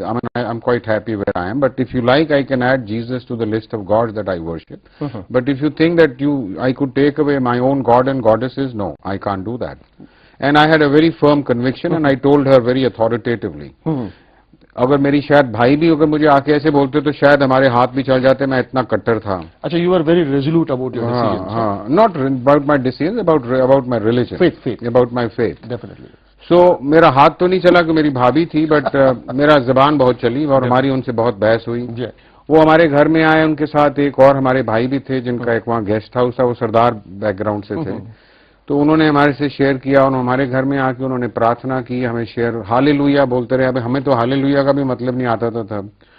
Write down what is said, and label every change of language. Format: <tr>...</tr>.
<en>I mean, I'm quite happy where I am. But if you like, I can add Jesus to the list of gods that I worship. But if you think that I could take away my own god and goddesses, no, I can't do that. And I had a very firm conviction, and I told her very authoritatively.</en> <hi>अगर मेरी शायद भाई भी अगर मुझे आके ऐसे बोलते तो शायद हमारे हाथ भी चल जाते, मैं इतना कट्टर था।</hi> <en>अच्छा, you were very resolute about your decisions. Not about my decisions, about my religion. Faith. About my faith. Definitely.</en> <hi>मेरा हाथ तो नहीं चला कि मेरी भाभी थी, बट मेरा जबान बहुत चली और हमारी उनसे बहुत बहस हुई। वो हमारे घर में आए, उनके साथ एक और हमारे भाई भी थे जिनका एक वहाँ गेस्ट हाउस था, वो सरदार बैकग्राउंड से थे। तो उन्होंने हमारे से शेयर किया और हमारे घर में आके उन्होंने प्रार्थना की, हमें शेयर हालेलुया बोलते रहे। अभी हमें तो हालेलुया का भी मतलब नहीं आता था तब।</hi>